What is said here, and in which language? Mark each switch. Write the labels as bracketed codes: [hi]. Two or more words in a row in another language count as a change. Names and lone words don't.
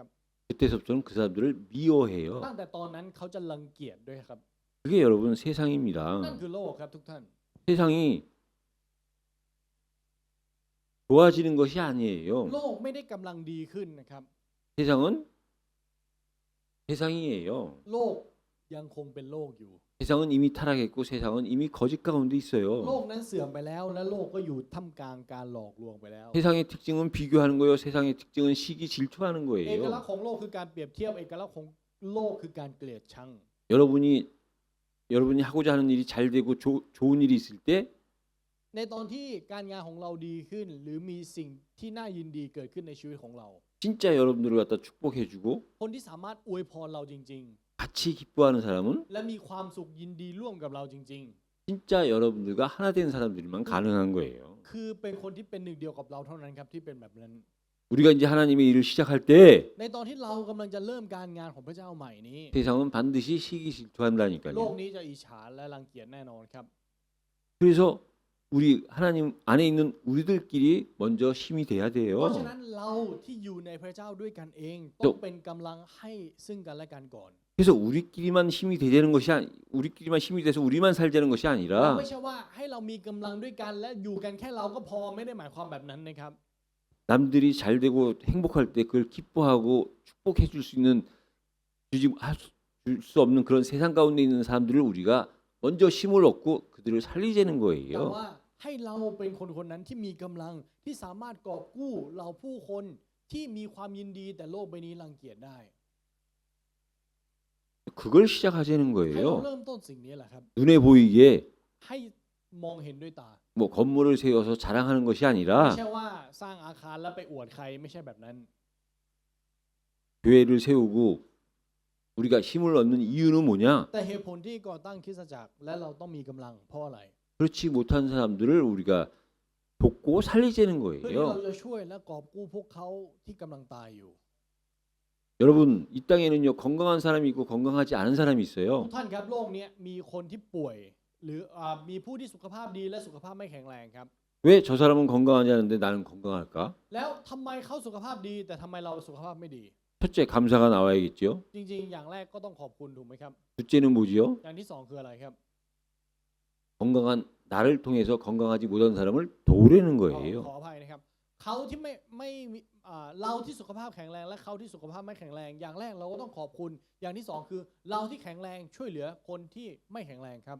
[ko] 그때서부터는 그 사람들을 미워해요. [th] ตั้งแต่ตอนนั้นเขาจะรังเกียจด้วยครับ [ko] 그게 여러분 [th] นั่น [ko] 세상입니다. [th] คือโลกครับทุกท่าน [ko] 세상이 좋아지는 것이 아니에요. [th] โลกไม่ได้กำลังดีขึ้นนะครับ [ko] 세상은 세상이에요. [th] โลกยังคงเป็นโลกอยู่ [ko] 세상은 이미 타락했고 세상은 이미 거짓 가운데 [th] โล [ko] 있어요. [th] กนั้นเสื่อมไปแล้วและโลกก็อยู่ท่ามกลางการหลอกลวงไปแล้ว [ko] 세상의 특징은 비교하는 거예요. 세상의 특징은 시기 질투하는 [th] เอกลักษ [ko] 거예요. [th] ณ์ของโลกคือการเปรียบเทียบเอกลักษณ์ของโลกคือการเกลียดชัง [ko] 여러분이 하고자 하는 일이 잘 되고 좋은 일이 있을 때 [th] ในตอนที่การงานของเราดีขึ้น หรือมีสิ่งที่น่ายินดีเกิดขึ้นในชีวิตของเรา [ko] 진짜 여러분들을 갖다 축복해주고 [th] คนที่สามารถอวยพรเราจริง [ko] 같이 기뻐하는 사람은 [th] ๆ และมีความสุขยินดีร่วมกับเราจริง [ko] 진짜 여러분들과 하나 된 사람들만 가능한 거예요. [th] ๆ คือเป็นคนที่เป็นหนึ่งเดียวกับเราเท่านั้นครับที่เป็นแบบนั้น [ko] 우리가 이제 하나님의 일을 시작할 때 [th] ในตอนที่เรากำลังจะเริ่มการงานของพระเจ้าใหม่นี้ [ko] 세상은 반드시 시기 [th] โลก [ko] 질투한다니까요. [th] นี้จะอิจฉาและรังเกียจแน่นอนครับ [ko] 그래서 우리 하나님 안에 있는 우리들끼리 먼저 힘이 돼야 [th] เพราะฉะ [ko] 돼요. [th] นั้นเราที่อยู่ในพระเจ้าด้วยกันเองต้องเป็นกำลังให้ซึ่งกันและกันก่อน [ko] 그래서 우리끼리만 힘이 되자는 것이 우리끼리만 힘이 돼서 우리만 살자는 것이 [th] เรา [ko] 아니라 [th] ไม่ใช่ว่าให้เรามีกำลังด้วยกันและอยู่กันแค่เราก็พอไม่ได้หมายความแบบนั้นนะครับ [ko] 남들이 잘 되고 행복할 때 그걸 기뻐하고 축복해 줄 수 있는 줄 수 없는 그런 세상 가운데 있는 사람들을 우리가 먼저 힘을 얻고 그들을 살리자는 [th] แต่ [ko] 거예요. [th] ว่าให้เราเป็นคนคนนั้นที่มีกำลังที่สามารถกอบกู้เราผู้คนที่มีความยินดีแต่โลกใบนี้รังเกียจได้ [ko] 그걸 시작하자는 [th] ให้เรา [ko] 거예요. [th] เริ่มต้นสิ่งนี้แหละครับ [ko] 눈에 보이게 [th] ให้มองเห็นด้วยตา [ko] 뭐 건물을 세워서 자랑하는 것이 [th] ไม่ [ko] 아니라 [th] ใช่ว่าสร้างอาคารแล้วไปอวดใครไม่ใช่แบบนั้น [ko] 교회를 세우고 우리가 힘을 얻는 이유는 뭐냐? [th] แต่เหตุผลที่ก่อตั้งคริสตจักรและเราต้องมีกำลังเพราะอะไร [ko] 그렇지 못한 사람들을 우리가 돕고 살리자는 [th] เพื่อที่เรา [ko] 거예요. [th] จะช่วยและกอบกู้พวกเขาที่กำลังตายอยู่ [ko] 여러분 이 땅에는요 건강한 사람이 있고 건강하지 않은 사람이 [th] ทุก [ko] 있어요. [th] ท่านครับโลกนี้มีคนที่ป่วย หรือมีผู้ที่สุขภาพดีและสุขภาพไม่แข็งแรงครับ [ko] 왜 저 사람은 건강하지 않은데 나는 건강할까? [th] แล้วทำไมเขาสุขภาพดีแต่ทำไมเราสุขภาพไม่ดี [ko] 첫째 감사가 나와야겠죠. [th] จริงๆอย่างแรกก็ต้องขอบคุณถูกไหมครับ [ko] 둘째는 뭐지요? [th] อย่างที่สองคืออะไรครับ [ko] 건강한 나를 통해서 건강하지 못한 사람을 도우려는 [th] ขอ [ko] 거예요. [th] อภัยนะครับเขาที่ไม่มีเราที่สุขภาพแข็งแรงและเขาที่สุขภาพไม่แข็งแรง อย่างแรกเราก็ต้องขอบคุณอย่างที่สองคือเราที่แข็งแรงช่วยเหลือคนที่ไม่แข็งแรงครับ